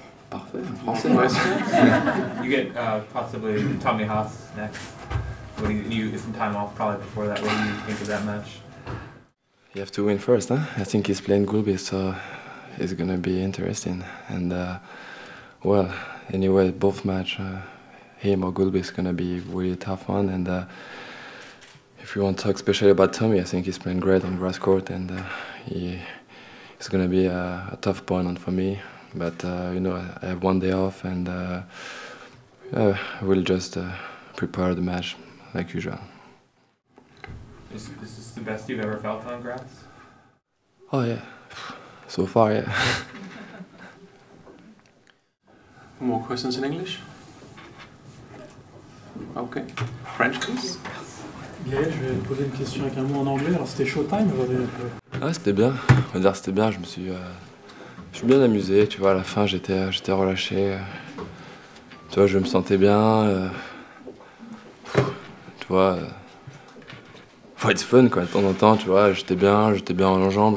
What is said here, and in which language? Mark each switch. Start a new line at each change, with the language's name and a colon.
French: Parfait, en français, ouais.
English: You get possibly Tommy Haas next. What do you get some time off probably before that? What do you think of that match? You have to win first, huh? I think he's playing Gulbis, so it's gonna be interesting. And well, anyway, both match, him or Gulbis, is gonna be really tough one. And if you want to talk especially about Tommy, I think he's playing great on grass court, and it's gonna be a tough opponent for me. But you know, I have one day off, and we'll just prepare the match like usual. Is this the best you've ever felt on grass? Oh yeah, so far, yeah. More questions in English? Okay. French, please.
French: Gaël, je vais te poser une question avec un mot en anglais. Alors c'était Showtime aujourd'hui un peu. Ouais, c'était bien. On va dire c'était bien. Je me suis bien amusé. Tu vois, à la fin, j'étais relâché. Tu vois, je me sentais bien. Tu vois, faut être fun quoi. De temps en temps, tu vois, j'étais bien en jambes.